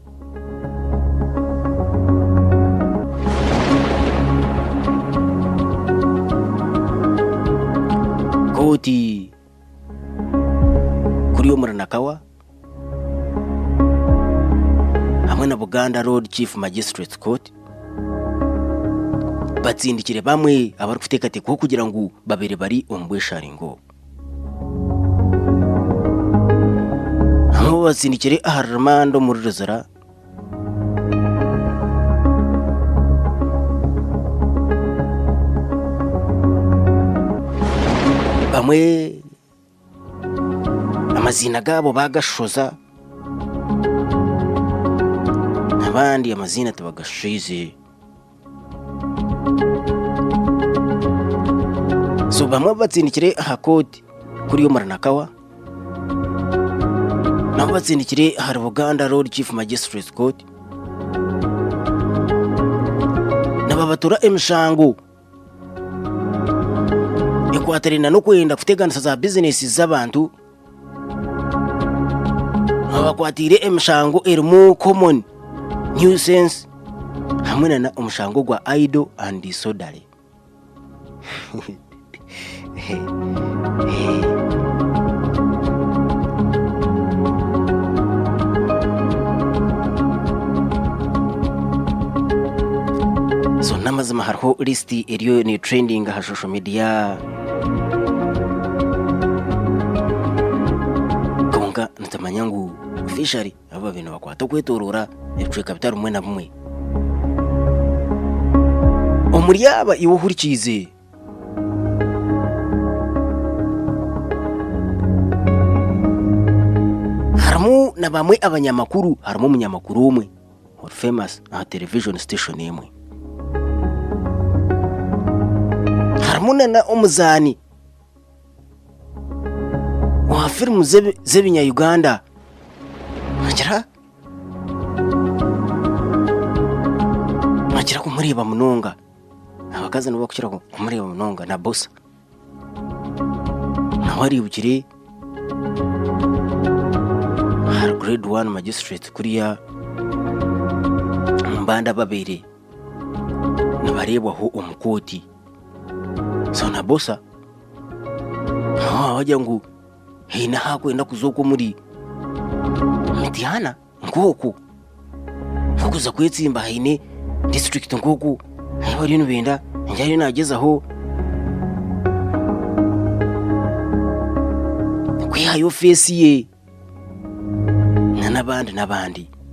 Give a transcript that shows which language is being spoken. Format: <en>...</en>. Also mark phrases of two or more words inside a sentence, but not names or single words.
<nyn>koti kuri yo muranakawa hamwe na Buganda Road Chief Magistrate Court batsindikire bamwe abari kutekateko kugira ngo babere bari ombwesharingo hamwe batsindikire aharmando muri rezara bamwe amazina gabo bagashoza abandi amazina tabagashize so bamwe batsindikire hakoti kuri yo muranakawa nabo batsindikire hari Buganda Road Chief Magistrate Court nababatura emishango ekwaterina no kwenda kuteganisa za business z'abantu abakwatire emishango erimu</nyn> <en>common nuisance</en> <nyn>hamwe na omushango gwa</nyn> <en>idle and disorderly</en> <nyn>so namazima hariho list eriyo ni trending ha</nyn> <en>social media</en> <nyn>konka ntamanyangu officially aba bintu bakwata kwetorora ecwe capital umwe na bumwe omuriyaba iwohurikize harimo na bamwe abanyamakuru harimo umunyamakuru umwe famous na television station imwe harimo na omuzani wa filmu z'ebinya Uganda agira kumureba munonga abakazi nabo bakira kumureba munonga na bossa nawari bukiri</nyn> <en>grade 1 magistrate</en> <nyn>kuriya mbanda babiri nabarebwaho umukoti so na bossa wajya ngo hina hakwenda kuzoko muri mitihana ngoko kuza kwetsimba hine district ngoko bari nubenda njyari nagezaho kwihayo face ye n'abandi</nyn>